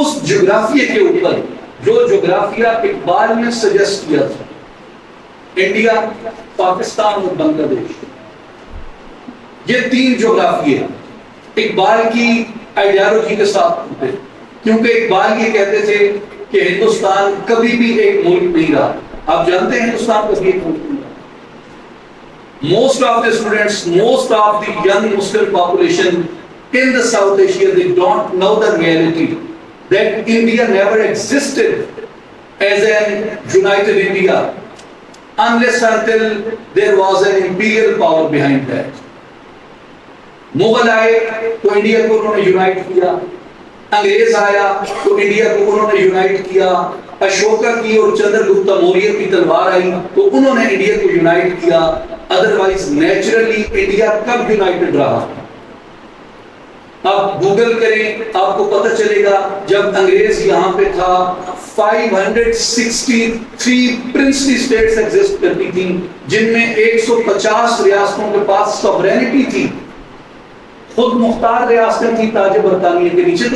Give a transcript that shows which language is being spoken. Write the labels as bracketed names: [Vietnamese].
[Urdu] اس جغرافیے کے اوپر جو جغرافیہ اقبال نے سجیسٹ کیا تھا، انڈیا، پاکستان اور بنگلہ دیش، یہ 3 جغرافیے اقبال کی آئیڈیالوجی کے ساتھ ہوتے، کیونکہ اقبال یہ کہتے تھے کہ ہندوستان کبھی بھی ایک ملک نہیں رہا. آپ جانتے ہیں ہندوستان کبھی ایک ملک نہیں رہا. [English] Most of the students, most of the young Muslim population in the South Asia, they don't know the reality that India never existed as an united India unless until there was an imperial power behind that. [Urdu] Mughal آئے تو India کو انہوں نے unite کیا، انگریز آیا تو India کو انہوں نے یونائٹ کیا، اشوکا کی اور چندر گپتا موریہ کی تلوار آئی تو انہوں نے انڈیا کو یونائٹ کیا. ادروائز نیچرلی انڈیا کب یونائٹڈ رہا؟ آپ گوگل کریں، آپ کو پتہ چلے گا جب انگریز یہاں پہ تھا 563 پرنسلی اسٹیٹس ایگزسٹ کرتی تھیں، جن میں 150 ریاستوں کے پاس سوورینٹی تھی، خود مختار ریاستیں تھی تاج برطانیہ کے نیچے.